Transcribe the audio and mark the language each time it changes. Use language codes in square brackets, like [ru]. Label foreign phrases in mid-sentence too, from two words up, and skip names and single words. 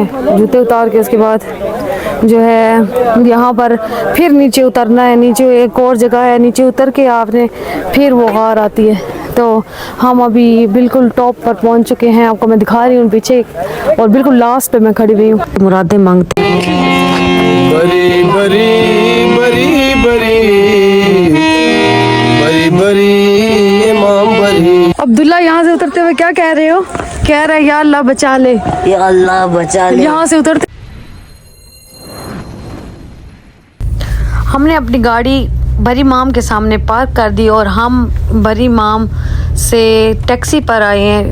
[hi] जूते उतार के उसके बाद जो है यहाँ पर फिर नीचे उतरना है। नीचे एक और जगह है, नीचे उतर के आपने फिर वो गार आती है। तो हम अभी बिल्कुल टॉप पर पहुँच चुके हैं, आपको मैं दिखा रही हूँ पीछे। और बिल्कुल लास्ट पे मैं खड़ी हुई हूँ। मुरादें मांगते हैं। बरी बरी बरी बरी बरी बरी इमाम बरी। अब्दुल्ला यहाँ से उतरते हुए क्या कह रहे हो? कह रहे [ar] يا الله [hi] बचा ले, [ar] يا الله [hi] बचा ले। यहाँ से उतरते हमने अपनी गाड़ी बरी इमाम के सामने पार्क कर दी और हम बरी इमाम से टैक्सी पर आए हैं।